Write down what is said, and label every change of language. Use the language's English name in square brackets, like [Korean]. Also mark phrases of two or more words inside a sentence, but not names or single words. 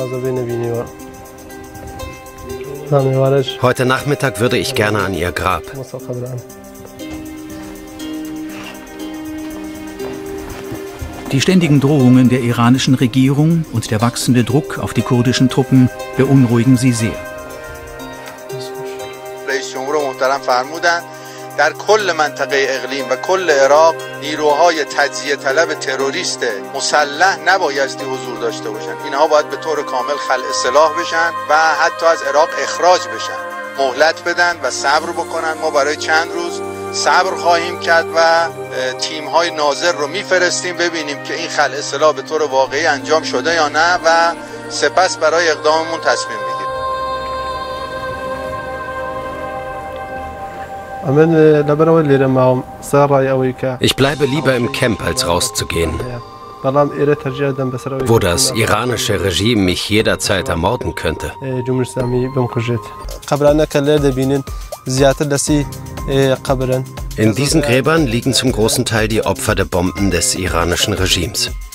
[German] Heute Nachmittag würde ich gerne an ihr Grab. Die ständigen Drohungen der iranischen Regierung und der wachsende Druck auf die kurdischen Truppen beunruhigen sie sehr. [Persian] در کل منطقه اقلیم و کل عراق نیروهای تجزیه طلب تروریست مسلح نبایستی حضور داشته باشند. اینها باید به طور کامل خلع سلاح بشن و حتی از عراق اخراج بشن. مهلت بدن و صبر بکنن. ما برای چند روز صبر خواهیم کرد و تیم‌های ناظر رو میفرستیم ببینیم که این خلع سلاح به طور واقعی انجام شده یا نه و سپس برای اقداممون تصمیم میگیریم. [German] Ich bleibe lieber im Camp, als rauszugehen, wo das iranische Regime mich jederzeit ermorden könnte. In diesen Gräbern liegen zum großen Teil die Opfer der Bomben des iranischen Regimes.